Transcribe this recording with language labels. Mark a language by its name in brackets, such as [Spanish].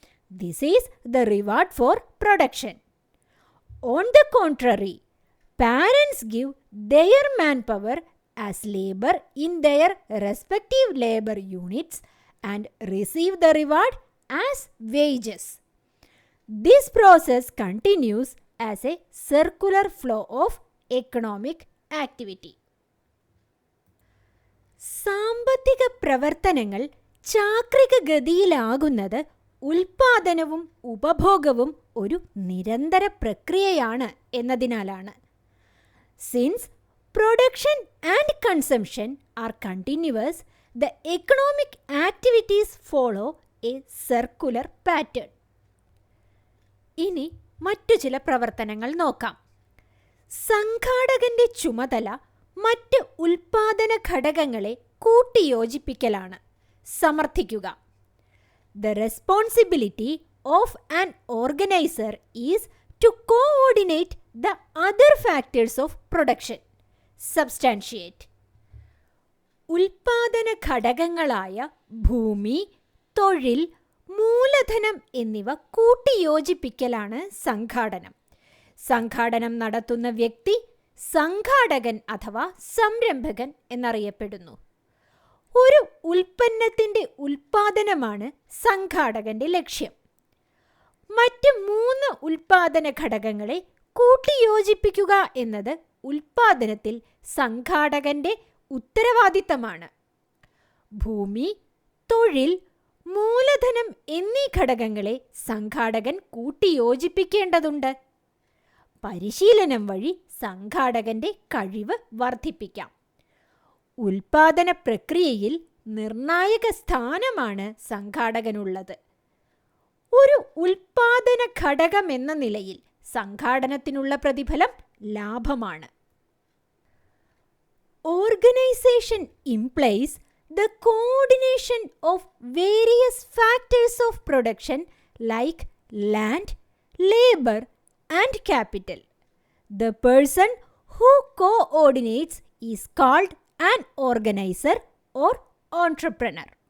[English] This is the reward for production. On the contrary, parents give their manpower as labor in their respective labor units and receive the reward as wages. This process continues as a circular flow of economic activity. [Malayalam] സാമ്പത്തിക പ്രവർത്തനങ്ങൾ ചാക്രിക ഗതിയിലാകുന്നത് ഉൽപാദനവും ഉപഭോഗവും ഒരു നിരന്തര പ്രക്രിയയാണ് എന്നതിനാലാണ്. [English] Since production and consumption are continuous, the economic activities follow a circular pattern. [Malayalam] ഇനി മറ്റു ചില പ്രവർത്തനങ്ങൾ നോക്കാം. സംഘാടകന്റെ ചുമതല മറ്റ് ഉൽപാദന ഘടകങ്ങളെ കൂട്ടിയോജിപ്പിക്കലാണ്, സമർത്ഥിക്കുക. [English] The responsibility of an organizer is to coordinate the other factors of production. Substantiate. [Malayalam] ഉൽപാദന ഘടകങ്ങളായ ഭൂമി, തൊഴിൽ, മൂലധനം എന്നിവ കൂട്ടിയോജിപ്പിക്കലാണ് സംഘാടനം. സംഘാടനം നടത്തുന്ന വ്യക്തി സംഘാടകൻ അഥവാ സംരംഭകൻ എന്നറിയപ്പെടുന്നു. ഒരു ഉൽപ്പന്നത്തിൻ്റെ ഉൽപാദനമാണ് സംഘാടകന്റെ ലക്ഷ്യം. മറ്റ് 3 ഉൽപാദന ഘടകങ്ങളെ കൂട്ടിയോജിപ്പിക്കുക എന്നത് ഉൽപാദനത്തിൽ സംഘാടകന്റെ ഉത്തരവാദിത്തമാണ്. ഭൂമി, തൊഴിൽ, മൂലധനം എന്നീ ഘടകങ്ങളെ സംഘാടകൻ കൂട്ടിയോജിപ്പിക്കേണ്ടതുണ്ട്. പരിശീലനം വഴി സംഘാടകന്റെ കഴിവ് വർദ്ധിപ്പിക്കാം. ഉൽപാദന പ്രക്രിയയിൽ നിർണായക സ്ഥാനമാണ് സംഘാടകനുള്ളത്. ഒരു ഉൽപാദന ഘടകമെന്ന നിലയിൽ സംഘാടനത്തിനുള്ള പ്രതിഫലം ലാഭമാണ്. [English] Organization implies the coordination of various factors of production like land, labor, and capital. The person who coordinates is called an organizer or entrepreneur.